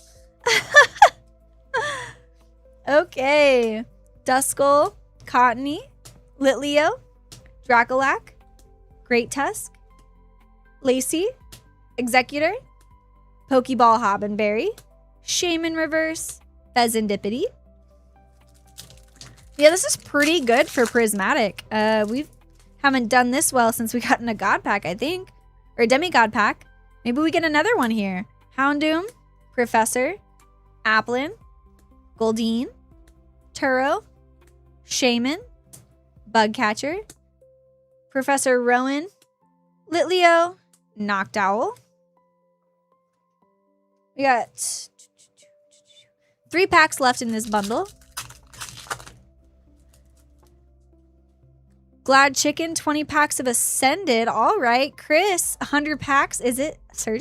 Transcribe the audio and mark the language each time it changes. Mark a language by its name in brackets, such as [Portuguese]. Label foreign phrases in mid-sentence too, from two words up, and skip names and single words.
[English] Okay, Duskull, Cottony, Litleo, Dracolac, Great Tusk, Lacey, Executor, Pokeball Hobbenberry, Shaman Reverse, Pheasantipity. Yeah, this is pretty good for Prismatic. We haven't done this well since we got in a God pack, I think. Or a Demigod pack. Maybe we get another one here. Houndoom, Professor, Applin, Goldeen, Turo, Shaman, Bugcatcher, Professor Rowan, Litleo, Noctowl. We got 3 packs left in this bundle. Glad Chicken, 20 packs of Ascended. All right, Chris, 100 packs. Is it surging?